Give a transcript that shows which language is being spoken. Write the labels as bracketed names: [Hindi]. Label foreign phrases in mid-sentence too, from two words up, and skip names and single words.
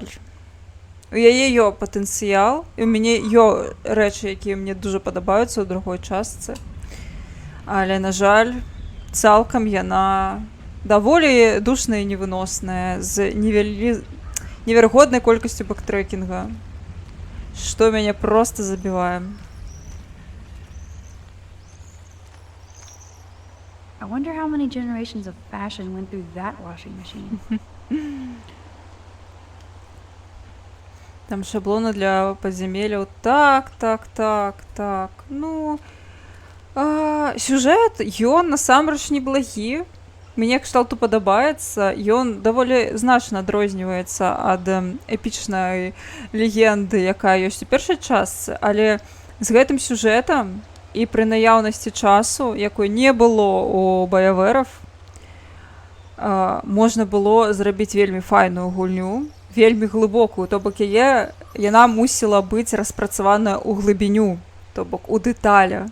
[Belarusian] У яе ё патэнцыял, і ў мяне ё рэчы, якія мне дуже падабаюцца ў другой частцы. Але, на жаль, цалкам яна даволі душная і невыносная, з неверагоднай колькасцю бэктрекінга, што мяне просто забівае. [English] I wonder how many generations of fashion went through that washing machine. [Belarusian] Там шаблоны для падзямелляў. Так. Ну... сюжэт, ён насамрэч неблагі. мне кшталту падабаецца, ён даволі значна адрозніваецца ад эпічнай легенды, якая ёсць у першай частцы, але з гэтым сюжэтам і пры наяўнасці часу, якой не было у баявэров, можна было зрабіць вельмі файную гульню, вельмі глыбокую, то бок яна мусіла быць распрацаваная ў глыбіню, то бок у дэталя.